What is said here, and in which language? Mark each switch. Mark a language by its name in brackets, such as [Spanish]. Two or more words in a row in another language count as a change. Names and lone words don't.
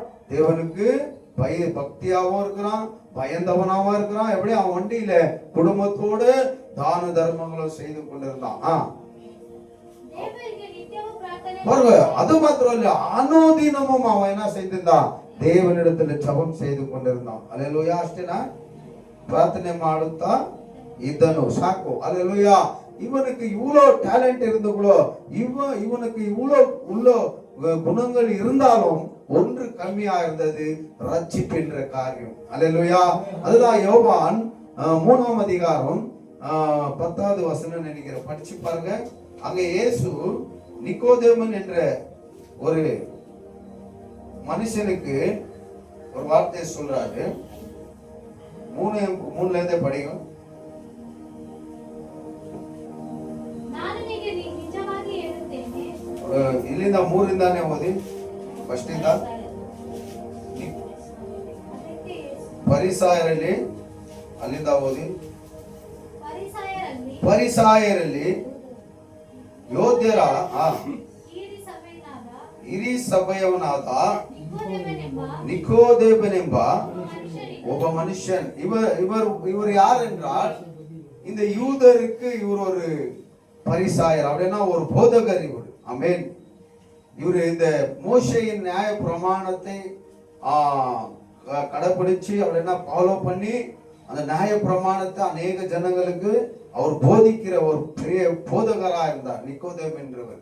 [Tamil] தேவனுக்கு பக்தியாவும் இருக்கிறான், பயந்தவனாவும் இருக்கிறான். எப்படி அவன் வண்டியில குடும்பத்தோடு தான தர்மங்களும் செய்து கொண்டிருந்தான். பாருங்க, அது மாத்திரம் இல்ல, அனுதினமும் அவன் என்ன செய்திருந்தான், தேவனிடத்துல ஜெபம் செய்து கொண்டிருந்தான். அல்லேலூயா. [Kannada] ಅಷ್ಟೇನಾ? ಪ್ರಾರ್ಥನೆ ಮಾಡುತ್ತಾ ಇದ್ದನು, ಸಾಕು. [Tamil] அல்லேலூயா. இவனுக்கு இவ்வளோ டேலண்ட் இருந்தவங்களோ, இவனுக்கு இவ்வளோ உள்ள குணங்கள் இருந்தாலும் ஒன்று கம்மியா இருந்தது, ரட்சிப்பு என்ற காரியம். அல்லேலூயா. அதுதான் யோவான் 3ஆம் அதிகாரம் 10வது வசனம் நினைக்கிறேன், படிச்சு பாருங்க. அங்க இயேசு நிக்கோதேமன் என்ற ஒரு மனுஷனுக்கு ஒரு வார்த்தையை சொல்றாரு. 3ல இருந்தே படிக்கும். [Kannada] ಇಲ್ಲಿಂದ 3ರಿಂದಾನೇ ಓದಿ. ಫಸ್ಟ್ ಇಂದ ಪರಿಸಾಯರಲ್ಲಿ, ಅಲ್ಲಿಂದ ಓದಿ. ಪರಿಸಾಯರಲ್ಲಿ ಯೋಧ್ಯರ ಹಿರಿ ಸಭೆಯವನಾದ நிக்கோதேமனெம்ப ಒಬ್ಬ மனுஷன். [Tamil] இவர் யார் என்றால், இந்த யூதருக்கு இவர் ஒரு பரிசாயர், அப்படின்னா ஒரு போதகர் இவர். ஆமென். இவர் இந்த மோசேயின் நியாய பிரமாணத்தை கடைபிடிச்சு அப்படின்னா ஃபாலோ பண்ணி அந்த நியாய பிரமாணத்தை அநேக ஜனங்களுக்கு அவர் போதிக்கிற ஒரு பெரிய போதகரா இருந்தார் நிக்கோதேம் என்றவர்.